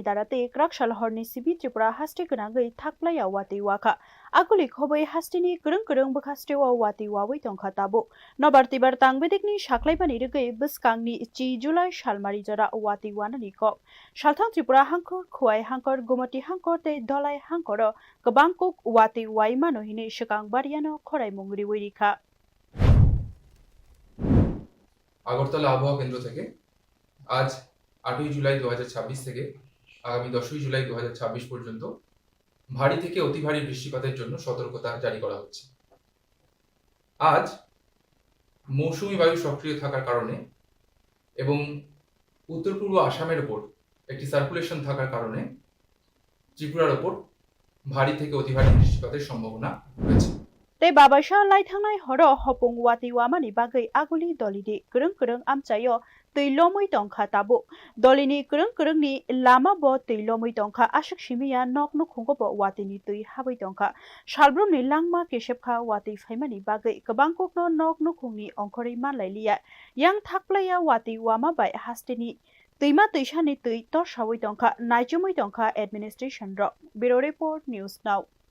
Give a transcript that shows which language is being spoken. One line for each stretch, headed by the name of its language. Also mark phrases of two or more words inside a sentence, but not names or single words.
Kok Borok: darate krakshal horni sibi Tripura haste gnagai Thakpwlaya watwi waka aguli khoboi hasteni kereng bekasteo watwi wawoi tongkha tabo nobarti bar tangbedikni shaklaibani rigai beskangni ci Julai Shalmari jora watwi wanani kok shalthang Tripura hangkor khuai hangkor gumati hangkor te dolai hangkor kebangkok watwi waimano hine shikang bariano khorai mungri wirikha
Bangla: আগরতলা আবহাওয়া কেন্দ্র থেকে আজ 8ই জুলাই 2026 থেকে আগামী 10ই জুলাই 2026 পর্যন্ত ভারী থেকে অতি ভারী বৃষ্টিপাতের জন্য সতর্কতা জারি করা হচ্ছে। আজ মৌসুমী বায়ু সক্রিয় থাকার কারণে এবং উত্তর পূর্ব আসামের উপর একটি সার্কুলেশন থাকার কারণে ত্রিপুরার উপর ভারী থেকে অতি ভারী বৃষ্টিপাতের সম্ভাবনা রয়েছে।
Kok Borok: Te babasha lai thangnai horo hopung watwi wamani bagai aguli dolidi kereng amchayo teilomui tongkha tabo dolini kereng ni lama bo teilomui tongkha ashak shimiya noknu khunggo bo watini tui haboi tongkha shalbrum ni langma keshepkha watwi phaimani bagai kebangkokno noknu khungni ongkhori manlailiya yang Thakpwlaya watwi wama bai hasteni teima teishani tui tor shawoi tongkha naijumui tongkha administration ro Bureau Report News Now